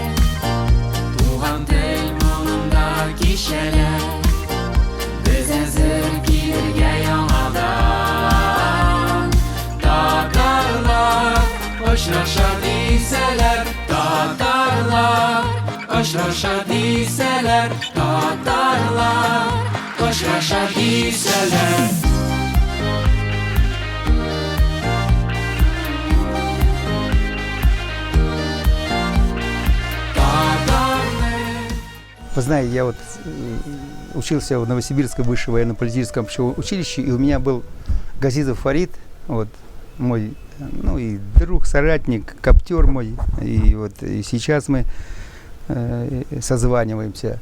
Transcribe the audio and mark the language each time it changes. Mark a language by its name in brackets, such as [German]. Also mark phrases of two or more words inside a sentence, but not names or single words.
[Tatar] Туган тел монында кичәләр, без әзер килергә яңадан. Татарлар очраша дисәләр, татарлар очраша дисәләр, татарлар очраша дисәләр. [Russian] Вы знаете, я вот учился в Новосибирском высшем военно-политическом училище, и у меня был Газизов Фарид, вот, мой, ну, и друг, соратник, коптер мой, и вот и сейчас мы созваниваемся.